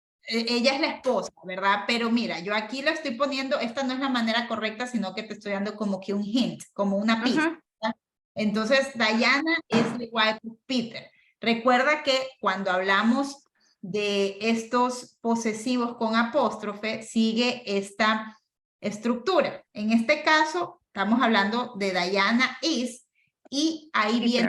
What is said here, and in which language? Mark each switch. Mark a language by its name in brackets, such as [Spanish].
[Spanish] Ella es la esposa, ¿verdad? Pero mira, yo aquí lo estoy poniendo, esta no es la manera correcta, sino que te estoy dando como que un hint, como una pista. Entonces, [English] Diana is the wife of Peter. [Spanish] Recuerda que cuando hablamos de estos posesivos con apóstrofe, sigue esta estructura. En este caso, estamos hablando de Diana is, y ahí viene